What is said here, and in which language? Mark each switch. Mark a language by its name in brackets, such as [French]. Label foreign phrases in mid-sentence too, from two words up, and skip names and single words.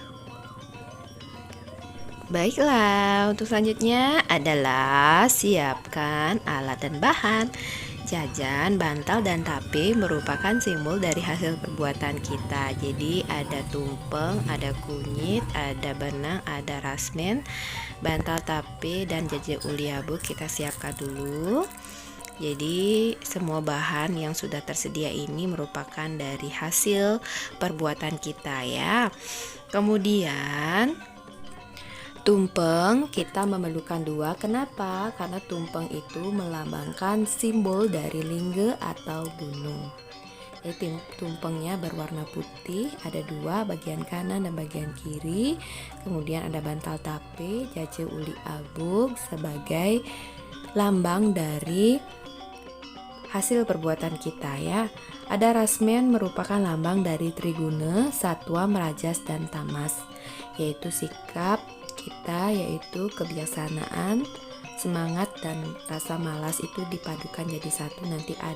[Indonesian] Baiklah, untuk selanjutnya adalah siapkan alat dan bahan. Jajan, bantal, dan tape merupakan simbol dari hasil perbuatan kita. Jadi ada tumpeng, ada kunyit, ada benang, ada rasmen, bantal, tape, dan jaje uli abuk kita siapkan dulu. Jadi semua bahan yang sudah tersedia ini merupakan dari hasil perbuatan kita ya. Kemudian tumpeng kita memerlukan 2. Kenapa? Karena tumpeng itu melambangkan simbol dari lingga atau gunung. Jadi tumpengnya berwarna putih, ada 2, bagian kanan dan bagian kiri. Kemudian ada bantal tape, jaje uli abuk sebagai lambang dari hasil perbuatan kita ya. Ada rasmen merupakan lambang dari Triguna, Satwa, Merajas, dan Tamas, yaitu sikap kita, yaitu kebijaksanaan, semangat, dan rasa malas itu dipadukan jadi satu.